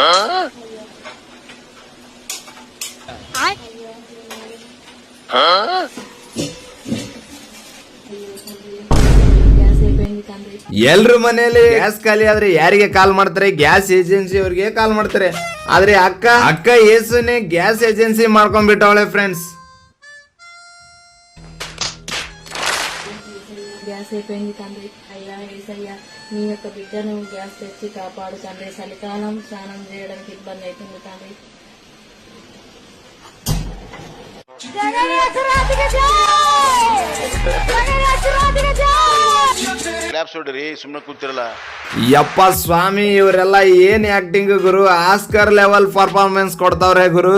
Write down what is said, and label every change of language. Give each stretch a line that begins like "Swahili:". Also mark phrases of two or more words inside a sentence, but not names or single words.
Kannada: ಎಲ್ರು ಮನೆಯಲ್ಲಿ ಗ್ಯಾಸ್ ಖಾಲಿ ಆದ್ರೆ ಯಾರಿಗೆ ಕಾಲ್ ಮಾಡ್ತಾರೆ?
English: gas agency
Kannada: ಅವ್ರಿಗೆ ಕಾಲ್ ಮಾಡ್ತಾರೆ. ಆದ್ರೆ ಅಕ್ಕ ಏಸುನೆ
English: gas agency
Kannada: ಮಾಡ್ಕೊಂಡ್ಬಿಟ್ಟವಳೆ ಫ್ರೆಂಡ್ಸ್.
Telugu: గ్యాస్ అయిపోయింది తండ్రి. అయ్యా ఏసయ్యా నీ యొక్క బిడ్డను గ్యాస్ తెచ్చి కాపాడు తండ్రి. చలికాలం స్నానం చేయడానికి ఇబ్బంది అవుతుంది తండ్రి.
Kannada: ಸುಮ್ಮನೆ ಕೂತಿರಲ್ಲ. ಯಪ್ಪ ಸ್ವಾಮಿ, ಇವರೆಲ್ಲ ಏನ್ ಆಕ್ಟಿಂಗ್ ಗುರು,
English: Oscar level performance
Kannada: ಕೊಡ್ತಾವ್ರೆ ಗುರು.